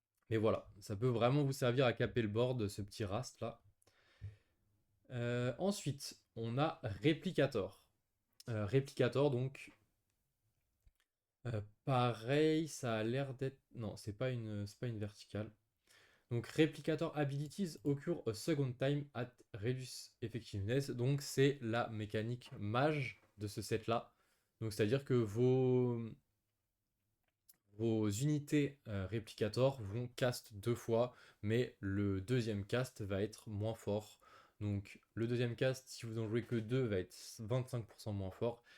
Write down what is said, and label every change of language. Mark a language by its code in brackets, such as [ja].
[fr] Mais voilà, ça peut vraiment vous servir à caper le board, ce petit rast là. Ensuite, on a Replicator. Replicator, donc, pareil, ça a l'air d'être. Non, c'est pas une verticale. Donc, [en] Replicator Abilities occur a second time at reduce effectiveness. [fr] Donc, c'est la mécanique mage de ce set-là. Donc, c'est-à-dire que vos unités Replicator vont cast deux fois, mais le deuxième cast va être moins fort. Donc le deuxième cast, si vous en jouez que 2, va être 25% moins fort.